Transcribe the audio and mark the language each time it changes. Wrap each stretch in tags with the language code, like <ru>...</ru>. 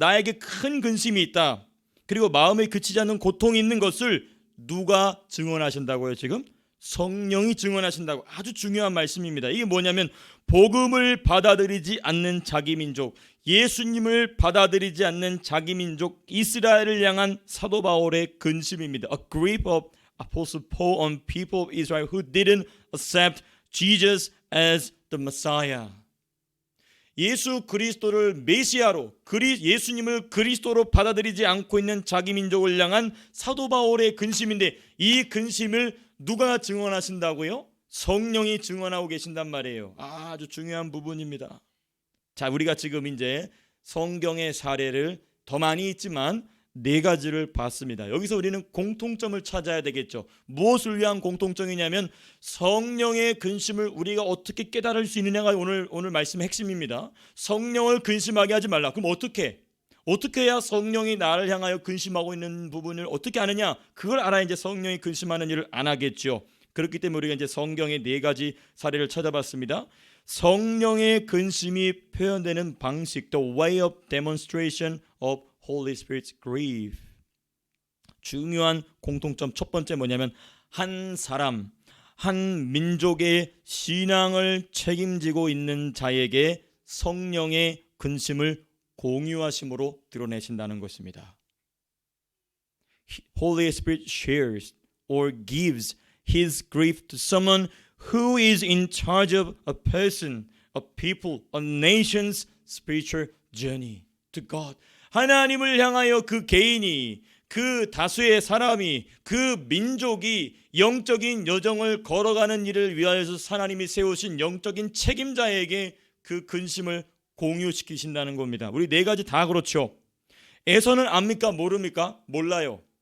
<ko>나에게 큰 근심이 있다. 그리고 마음에 그치지 않는 고통이 있는 것을 누가 증언하신다고요? 지금 성령이 증언하신다고. 아주 중요한 말씀입니다. 이게 뭐냐면 복음을 받아들이지 않는 자기 민족, 예수님을 받아들이지 않는 자기 민족 이스라엘을 향한 사도 바울의 근심입니다.</ko> <en>A grief of Apostle Paul on people of Israel who didn't accept Jesus as the Messiah.</en> <ko>예수 그리스도를 메시아로, 예수님을 그리스도로 받아들이지 않고 있는 자기 민족을 향한 사도 바울의 근심인데, 이 근심을 누가 증언하신다고요? 성령이 증언하고 계신단 말이에요. 아주 중요한 부분입니다. 자, 우리가 지금 이제 성경의 사례를 더 많이 있지만 네 가지를 봤습니다. 여기서 우리는 공통점을 찾아야 되겠죠. 무엇을 위한 공통점이냐면 성령의 근심을 우리가 어떻게 깨달을 수 있느냐가 오늘 말씀의 핵심입니다. 성령을 근심하게 하지 말라. 그럼 어떻게 해야 성령이 나를 향하여 근심하고 있는 부분을 어떻게 아느냐? 그걸 알아야 이제 성령이 근심하는 일을 안 하겠죠. 그렇기 때문에 우리가 이제 성경의 4가지 사례를 찾아봤습니다. 성령의 근심이 표현되는 방식,</ko> <en>the way of demonstration of Holy Spirit's grief.</en> <ko>중요한 공통점 첫 번째 뭐냐면 한 사람, 한 민족의 신앙을 책임지고 있는 자에게 성령의 근심을 공유하심으로 드러내신다는 것입니다.</ko> <en>Holy Spirit shares or gives His grief to someone who is in charge of a person, a people, a nation's spiritual journey to God.</en> <ko>하나님을 향하여 그 개인이, 그 다수의 사람이, 그 민족이 영적인 여정을 걸어가는 일을 위하여서 하나님이 세우신 영적인 책임자에게 그 근심을 공유시키신다는 겁니다. 우리 4가지 다 그렇죠. 에서는 압니까? 모릅니까? 몰라요.</ko>